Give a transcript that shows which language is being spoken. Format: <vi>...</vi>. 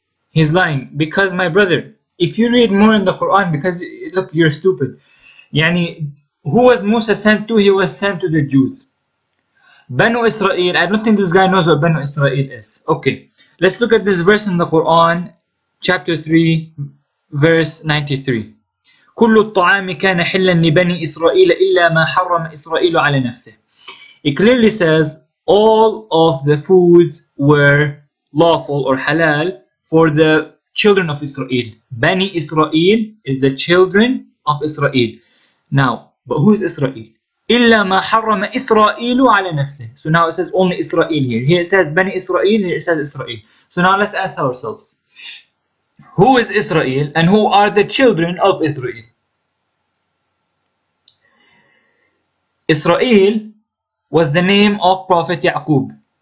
<en>He's lying because, my brother, if you read more in the Quran, because look, you're stupid. Yani, who was Musa sent to? He was sent to the Jews. Banu Israel. I don't think this guy knows what Banu Israel is. Okay, let's look at this verse in the Quran, chapter 3, verse 93.</en> <ar>كل الطعام كان حلا لبني إسرائيل إلا ما حرم إسرائيل على نفسه.</ar> <en>It clearly says all of the foods were lawful or halal for the children of Israel. Bani Israel is the children of Israel. Now, but who is Israel?</en> <ar>إلا ما حرم إسرائيل على نفسه.</ar> <en>So now it says only Israel here. Here it says Bani Israel, here it says Israel. So now let's ask ourselves, who is Israel and who are the children of Israel? Israel was the name of Prophet Yaqub.</en>